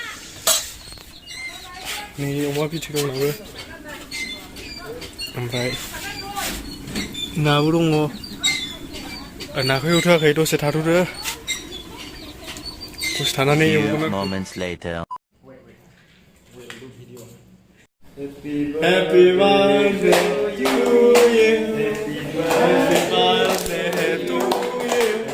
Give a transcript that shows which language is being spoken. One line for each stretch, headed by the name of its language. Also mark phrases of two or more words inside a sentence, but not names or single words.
Bodo: नै अमा बिथै दं नाबो ओमफ्राय नाबो दङ। नाखौ एवथ'वाखै दसे थाथ'दो दसे थानानै एवगोन।
English: Happy birthday to you. Happy birthday to you.